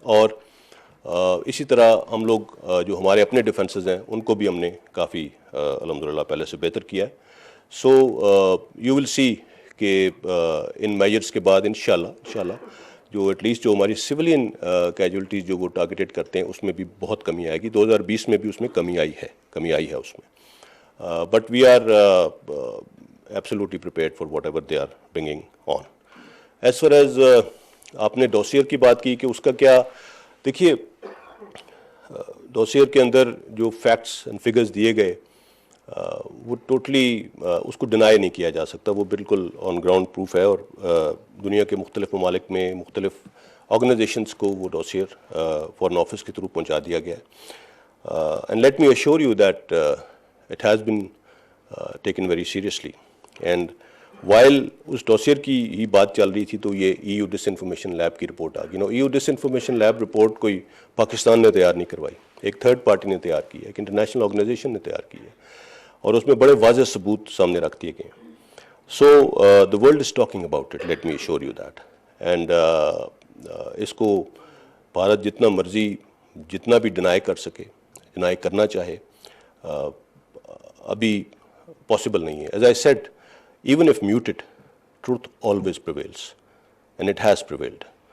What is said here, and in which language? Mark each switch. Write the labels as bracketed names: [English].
[Urdu] اور اسی طرح ہم لوگ جو ہمارے اپنے ڈیفنسز ہیں ان کو بھی ہم نے کافی الحمدللہ پہلے سے بہتر کیا ہے. [English] so you will see [Urdu] کہ ان میجرز کے بعد انشاءاللہ جو ایٹ لیسٹ جو ہماری سولین کیجولٹیز جو وہ ٹارگیٹڈ کرتے ہیں اس میں بھی بہت کمی آئے گی. 2020 میں بھی اس میں کمی آئی ہے اس میں. [English] But we are absolutely prepared for whatever they are bringing on. [Urdu] As far as آپ نے ڈوسیئر کی بات کی کہ اس کا کیا, دیکھیے ڈوسیئر کے اندر جو فیکٹس اینڈ فگرز دیے گئے وہ ٹوٹلی اس کو ڈینائی نہیں کیا جا سکتا, وہ بالکل آن گراؤنڈ پروف ہے. اور دنیا کے مختلف ممالک میں مختلف آرگنائزیشنس کو وہ ڈوسیئر فارن آفس کے تھرو پہنچا دیا گیا ہے. [English] And let me assure you that it has been taken very seriously. And while [Urdu] اس dossier کی ہی بات چل رہی تھی تو یہ ای یو ڈس انفارمیشن لیب کی رپورٹ آ گئی. ای یو ڈس انفارمیشن لیب رپورٹ کوئی پاکستان نے تیار نہیں کروائی, ایک تھرڈ پارٹی نے تیار کی ہے, ایک انٹرنیشنل آرگنائزیشن نے تیار کی ہے, اور اس میں بڑے واضح ثبوت سامنے رکھ دیے گئے ہیں. [English] So the world is talking about it, let me assure you that. [Urdu] And اس کو بھارت جتنا مرضی جتنا بھی ڈینائی کر سکے, ڈینائی کرنا چاہے, ابھی پاسبل نہیں ہے. [English] As I said, even if muted, truth always prevails, and it has prevailed.